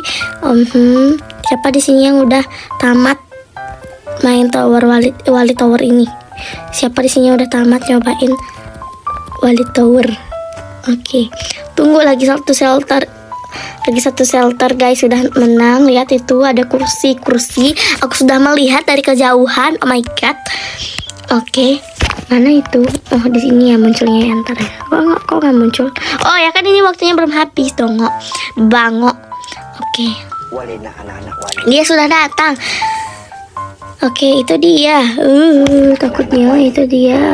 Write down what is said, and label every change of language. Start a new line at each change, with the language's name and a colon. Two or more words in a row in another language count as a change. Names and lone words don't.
Indonesian: Siapa di sini yang udah tamat main tower Walid Tower ini? Siapa di sini udah tamat nyobain Walid Tower? Oke, tunggu lagi 1 shelter. Lagi 1 shelter guys, sudah menang. Lihat itu ada kursi. Aku sudah melihat dari kejauhan.
English: Oh my god.
Indonesian: Oke. Mana itu? Oh, di sini ya munculnya ya, ntar ya. Kok nggak muncul? Oh ya kan ini waktunya belum habis dong, bangok. Oke. Dia sudah datang. Oke, itu dia. Takutnya itu dia.